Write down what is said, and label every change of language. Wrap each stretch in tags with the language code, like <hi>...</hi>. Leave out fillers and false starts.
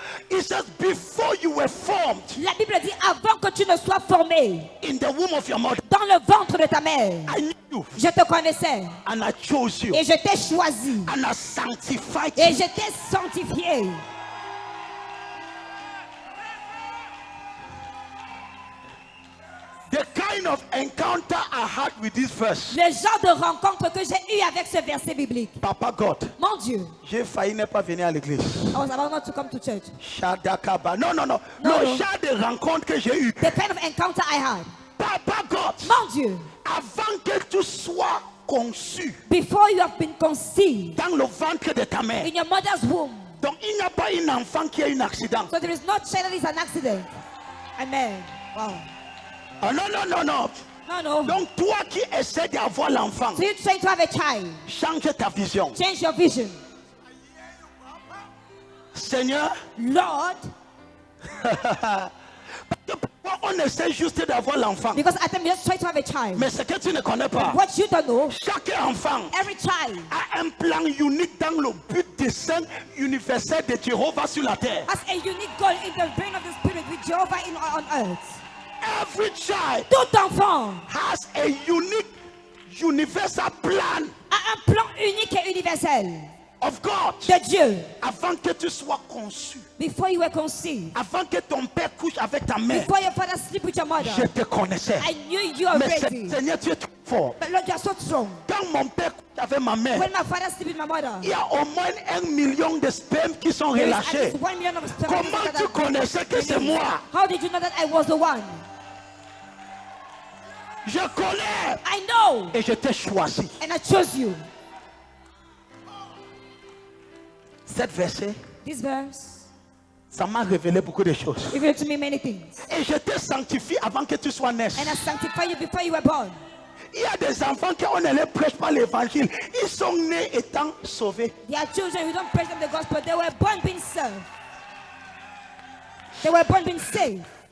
<en>It says before you were formed.</en> <fr>La Bible dit avant que tu ne sois formé.</fr> <en>In the womb of your mother.</en> <fr>Dans le ventre de ta mère.</fr> <en>I knew you.</en> <fr>Je te connaissais.</fr> <en>And I chose you.</en> <fr>Et je t'ai choisi.</fr> <en>And I sanctified you.</en> <fr>Et je t'ai sanctifié.</fr> <en>The kind kind of encounter I had with this verse.</en> <fr>Le genre de rencontre que j'ai eu avec ce verset biblique.</fr> <en>Papa God.</en> <fr>Mon Dieu. J'ai failli ne pas venir à l'église.</fr> <en>I was about not to come to church.</en> <fr>Shadakaba. Non. Non. Le genre de rencontre que j'ai eu.</fr> <en>The kind of encounter I had. Papa God.</en> <fr>Mon Dieu. Avant que tu sois conçu.</fr> <en>Before you have been conceived.</en> <fr>Dans le ventre de ta mère.</fr> <en>In your mother's womb.</en> <fr>Donc il n'y a pas un enfant qui a un accident.</fr> <en>So there is no child that is an accident. Amen. Wow.</en> <fr>Oh, non.</fr> <en>No.</en> <fr>Donc toi qui essaies d'avoir l'enfant,</fr> <en>So you're trying to have a child.</en> <fr>change ta vision.</fr> <en>Change your vision.</en> <fr>Seigneur,</fr> <en>Lord.</en> <fr>on essaie juste d'avoir l'enfant.</fr> <en>Because at times you just try to have a child.</en> <fr>Mais ce que tu ne connais pas,</fr> <en>What you don't know,</en> <fr>chaque enfant</fr> <en>every child</en> <fr>a un plan unique dans le but du dessein universel de Jéhovah sur la terre.</fr> <en>has a unique goal in the brain of the spirit with Jehovah on earth. Every child</en> <fr>Tout enfant</fr> <en>has a unique universal plan</en> <fr>a un plan unique et universel</fr> <en>of God.</en> <fr>de Dieu. Avant que tu sois conçu,</fr> <en>Before you were conceived,</en> <fr>avant que ton père couche avec ta mère,</fr> <en>before your father sleep with your mother,</en> <fr>je te connaissais.</fr> <en>I knew you</en> <fr>Mais</fr> <en>already.</en> <fr>Seigneur, tu es trop fort.</fr> <en>But Lord, you are so strong.</en> <fr>Quand mon père couche avec ma mère,</fr> <en>When my father sleep with my mother,</en> <fr>il y a au moins 1 million de spermes qui sont</fr> <en>there is at</en> <fr>relâchés.</fr> <en>least 1 million of sperm</en> <fr>Comment</fr> <en>that</en> <fr>tu</fr> <en>are</en> <fr>connaissais que c'est</fr> <en>released.</en> <fr>moi?</fr> <en>How did you know that I was the one?</en> <fr>Je connais</fr> <en>I know,</en> <fr>et je t'ai choisi.</fr> <en>and I chose you.</en> <fr>Cet verset,</fr> <en>This verse</en> <fr>ça m'a révélé beaucoup de choses.</fr> <en>revealed to me many things.</en> <fr>Et je t'ai sanctifié avant que tu sois né.</fr> <en>And I sanctify you before you were born.</en> <fr>Il y a des enfants qu'on ne les prêche pas l'évangile. Ils sont nés étant sauvés.</fr> <en>There are children who don't preach them the gospel. They were born being served. They were born being saved.</en>